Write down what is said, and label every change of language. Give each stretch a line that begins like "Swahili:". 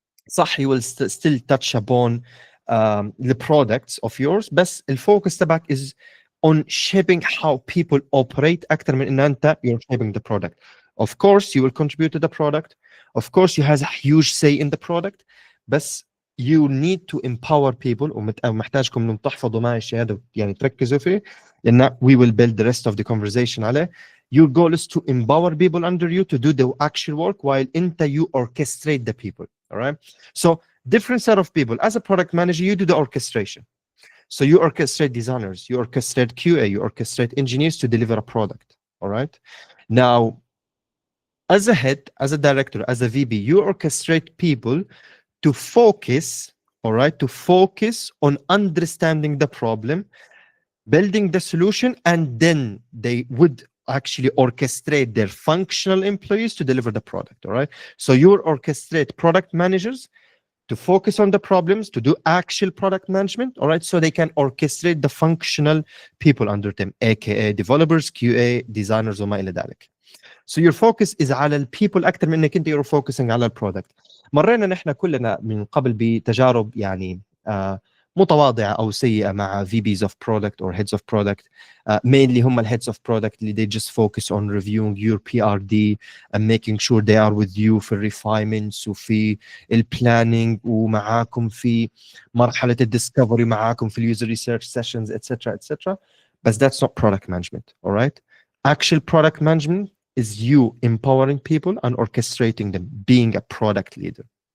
English: صح, you will still touch upon the products of yours,
Arabic: بس الفوكس تبعك
English: is on shaping how people operate
Arabic: أكتر من إن أنت
English: you're shaping the product. Of course, you will contribute to the product. Of course, you have a huge say in the product, بس you need to empower people.
Arabic: ومحتاجكم إنكم تحفظوا معي الشيء هذا تركزوا فيه لأن
English: we will build the rest of the conversation
Arabic: عليه.
English: Your goal is to empower people under you to do the actual work while you orchestrate the people. All right. So different set of people. As a product manager, you do the orchestration. So you orchestrate designers, you orchestrate QA, you orchestrate engineers to deliver a product. All right. Now, as a head, as a director, as a VP, you orchestrate people to focus, all right, to focus on understanding the problem, building the solution, and then they would actually orchestrate their functional employees to deliver the product. All right. So you orchestrate product managers to focus on the problems, to do actual product management, all right, so they can orchestrate the functional people under them, aka developers, QA, designers,
Arabic: وما إلى ذلك.
English: So your focus is على البيبل
Arabic: أكثر من إنك أنت
English: you're focusing على البرودكت.
Arabic: مرينا نحن كلنا من قبل بتجارب يعني متواضعة أو سيئة مع VPs of product or heads of product.
English: Mainly هم heads of product اللي they just focus on reviewing your PRD and making sure they are with you في refinements وفي planning
Arabic: ومعاكم في مرحلة
English: discovery معاكم في user research sessions etc. But that's not product management, all right? Actual product management is you empowering people and orchestrating them, being a product leader.